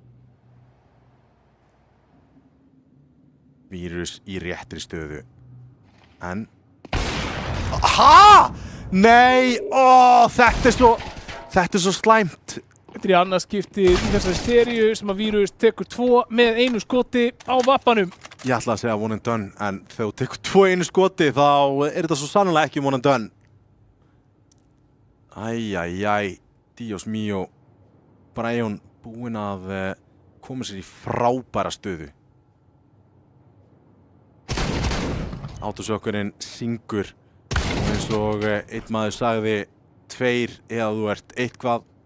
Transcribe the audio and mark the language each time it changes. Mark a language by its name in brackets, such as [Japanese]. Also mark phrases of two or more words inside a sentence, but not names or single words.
[Icelandic] Vírus í réttri stöðu. En aha! Nei, þetta er svo slæmt. Þetta er í annað skipti í þessari seríu sem að Vírus tekur 2 með einu skoti á vappanum. Ég ætla að segja [English] one and done, [Icelandic] en þegar þú tekur 2 einu skoti þá er þetta svo sannlega ekki [English] one and done. [Icelandic] Æjæjæj, [Spanish] Dios mío. [Icelandic] Ræjón búinn að koma sér í frábæra stöðu. Autosökkurinn syngur. Eins og einn maður sagði 2 eða þú ert eitthvað.